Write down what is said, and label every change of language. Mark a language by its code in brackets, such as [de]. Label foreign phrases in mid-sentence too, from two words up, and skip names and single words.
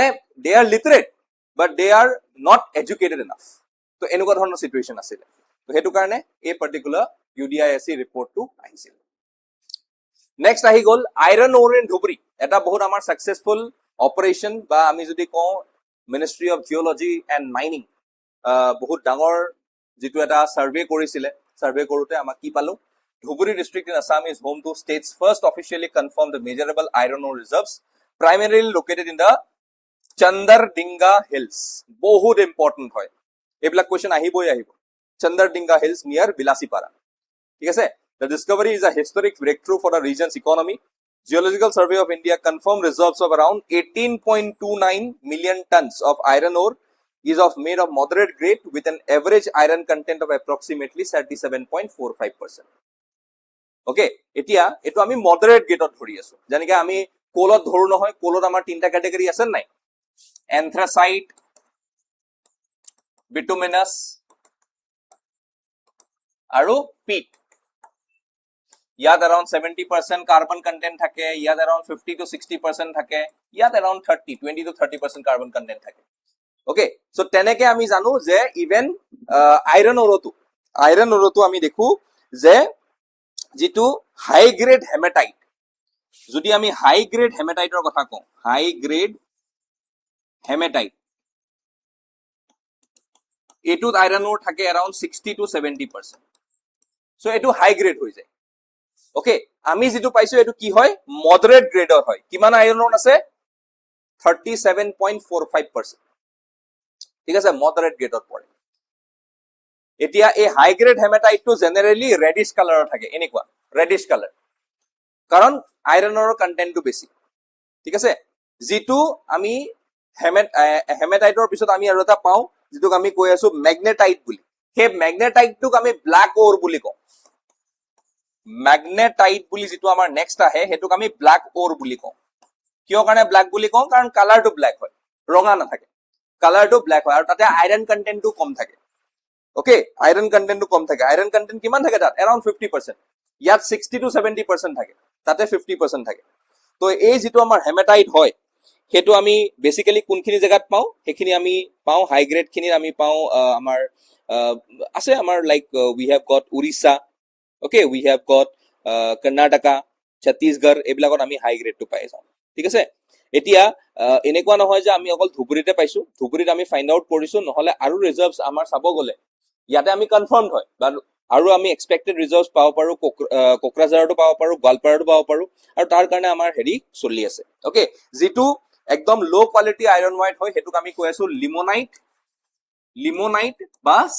[en] they are literate but they are not educated enough [as] তো এনেকুৱা ধৰণৰ সিচুৱেচন আছিল তো হেতু কাৰণে এই পাৰ্টিকুলাৰ UDISC ৰিপৰ্টটো আহিছিল নেক্সট আহি গল [en] iron ore in Dhubri [as] এটা বহুত আমাৰ সাকসেসফুল অপাৰেশন বা আমি যদি কওঁ [en] Ministry of Geology and মাইনিং [as] বহুত ডাঙৰ যেটো এটা সাৰ্ভে কৰিছিলে সাৰ্ভে কৰোতে আমাক কি পালো [en] Dhubri district in Assam is home to state's first officially confirmed measurable iron ore reserves primarily located in the Chandardinga Hills [as] বহুত ইম্পৰ্টেন্ট হয় এইবিলাক কোৱেশ্চন আহিবই [en] Chandardinga Hills near Bilasipara [as] ঠিক আছে [en] the discovery is a historic breakthrough for the region's economy. Geological Survey of India confirmed reserves of around 18.29 million tons of iron ore is made of moderate grade with an average iron content of approximately 37.45%. [as] Okay, এতিয়া এটো আমি [en] moderate grade [as] ধৰি আছো যেনেকৈ আমি কোলত ধৰু নহয় কোলত আমাৰ তিনটা ক্যাটাগৰী আছে নাই anthracite bituminous আৰু peat ইয়াত [en] around 70% carbon content [as] থাকে ইয়াত around 50 to 60% থাকে ইয়াত [en] around 20 to 30% carbon content [as] থাকে ওকে সো তেনেকে আমি জানো যে ইভেন [en] iron ore [as] আমি দেখো যে যেটো [en] high grade hematite [as] যদি আমি [en] high grade hematite [as] কথা কওঁ [en] high grade hematite [as] এটুত [en] iron ore [as] থাকে [en] around 60 to 70% [as] সো এটো [en] high grade [as] হৈ যায় ওকে আমি যেটো পাইছো এটো কি হয় [en] moderate grade [as] হয় কিমান [en] iron ore [as] আছে 37.45% ঠিক আছে [en] moderate grade [as] পৰে এতিয়া এই [en] high grade hematite [as] জেনাৰেলি [en] reddish colour [as] থাকে এনেকুৱা [en] reddish colour [as] কাৰণ আইৰনৰ কন্টেন্টটো বেছি ঠিক আছে যেটো আমি হেমাটাইটৰ পিছত আমি আৰু এটা পাও যেটোক আমি কৈ আছো ম্যাগনেটাইট বুলি হে ম্যাগনেটাইটটোক আমি [en] black ore [as] বুলি কওঁ ম্যাগনেটাইট বুলি যেটো আমাৰ নেক্সট আহে হেতুক আমি [en] black ore [as] বুলি কওঁ কিয় কাৰণে ব্ল্যাক বুলি কওঁ কাৰণ কালাৰটো ব্ল্যাক হয় ৰঙা নাথাকে কালাৰটো ব্ল্যাক হয় আৰু তাতে [en] iron content [as] কম থাকে ওকে [en] iron content [as] কম থাকে [en] iron content [as] কিমান থাকে তাত around 50% ইয়াত 60 to 70% থাকে তাতে 50% থাকে তো এই যেটো আমাৰ হেমাটাইট হয় হেতু আমি বেসিক্যালি কোনখিনি জায়গাত পাও হেখিনি আমি পাও [en] high grade [as] খিনি আমি পাও আমাৰ আছে আমাৰ লাইক [en] we have got [as] উৰিষ্যা ওকে [en] we have got [as] কৰ্ণাটকা ছত্তীশগড় এবিলাকত আমি [en] high grade [as] পাই যাও ঠিক আছে এতিয়া এনেকুৱা নহয় যে আমি অকল ধুবুৰীতে পাইছো ধুবুৰীত আমি [en] find out [as] কৰিছো নহলে আৰু ৰিজাৰ্ভস আমাৰ চাব গলে ইয়াতে আমি কনফাৰ্মড হয় আৰু আমি [en] expected results [as] পাব পাৰো কোকৰাঝাৰটো পাব পাৰো গোৱালপাৰাটো পাব পাৰো আৰু তাৰ কাৰণে আমাৰ হেৰি চলি আছে ওকে যেটো একদম [en] low quality iron white [as] হয় হেতুক আমি কৈ আছো লিমোনাইট বা